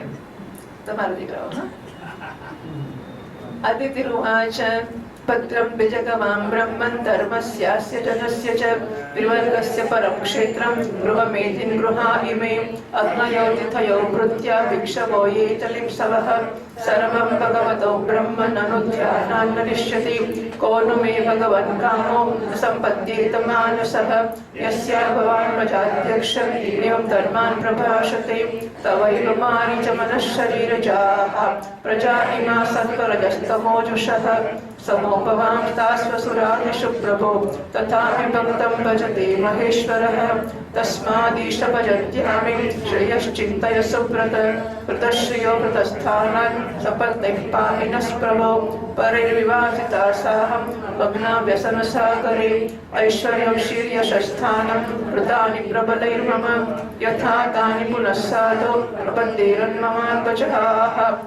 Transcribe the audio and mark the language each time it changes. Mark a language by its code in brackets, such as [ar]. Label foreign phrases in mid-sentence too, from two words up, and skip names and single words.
[gu] તમારા દીકરાઓ? હા, [sa] અદિતિ રૂવાચ ભદ્રમ વિજગમાં બ્રહ્મન ધર્મસ્યાસ્ય જનસ્ય ચ વિવર્ગસ્ય પરમ ક્ષેત્રમ ગૃહમેધિન ગૃહા ઇમે અગ્નયો તિથયો ભૃત્યા ભિક્ષવો યે ચલિપ્સવઃ સર્વં ભગવતો બ્રહ્મનનુધ્યાનાન્ન નિશ્યતિ કો नु मे भगवन् कामो सम्पद्येत मानसः यस्या भवान् प्रजाध्यक्ष एवं धर्मान् प्रभाषते तवैव मारीच मनः शरीरजाः प्रजा इमा सत्वरजस्तमोजुषः समोपवांस्तास्वसुरादिषु प्रभो तथापि भक्तं भजते महेश्वरः तस्मादीशभजन्त्यामि श्रेयश्चिन्तय सुव्रत कृतश्रियो कृतस्थानान् सपत्नैः पाहिनस्प्रभो परिर्विवासिता साहं भग्ना व्यसनसागरे ऐश्वर्यं शीर्यशस्थानं कृतानि प्रबलैर्मम यथा तानि पुनः साधो प्रपद्येरन्ममात्मजः